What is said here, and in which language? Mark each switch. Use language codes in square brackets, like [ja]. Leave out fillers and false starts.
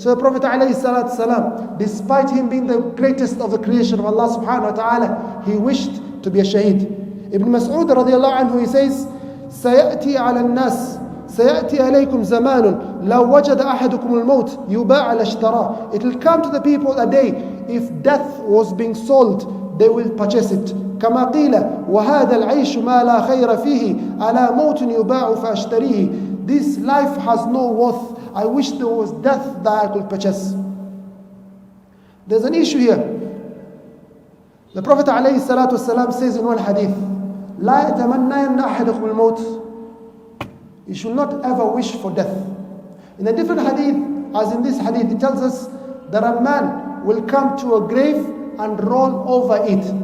[en] So the Prophet ﷺ, despite him being the greatest of the creation of Allah subhanahu wa ta'ala, he wished to be a shaheed. Ibn Mas'ud radiallahu anhu, he says, [ar] سيأتي على الناس سيأتي عليكم زمان لو وجد أحدكم الموت يباع الاشتراء. [en] It will come to the people a day, if death was being sold, they will purchase it. [ar] كما قيل وهذا العيش ما لا خير فيه على موت يباع فأشتريه. [en] This life has no worth. I wish there was death that I could purchase. There's an issue here. The Prophet ﷺ says in one hadith, [ar] لا يتمنين أحدكم الموت. [en] You should not ever wish for death. In a different hadith, as in this hadith, it tells us that a man will come to a grave and roll over it.